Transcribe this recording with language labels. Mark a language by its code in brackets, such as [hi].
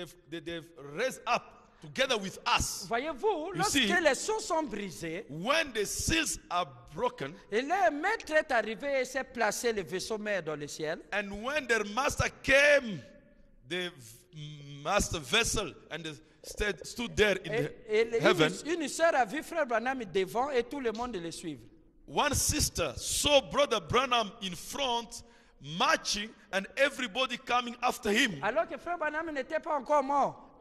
[en] They've raised up together with us. [fr] Voyez-vous, lorsque [en] see, [fr] les sceaux sont brisés, [en] When the seals are broken, [fr] et le maître est arrivé et s'est placé le vaisseau mère dans le ciel, [en] and when their master came, the master vessel, and stood there in heaven, [fr] une sœur a vu frère Branham devant et tout le monde le suivre. [en] one sister saw Brother Branham in front, marching, and everybody coming after him. [fr] Alors que frère Branham n'était pas encore mort.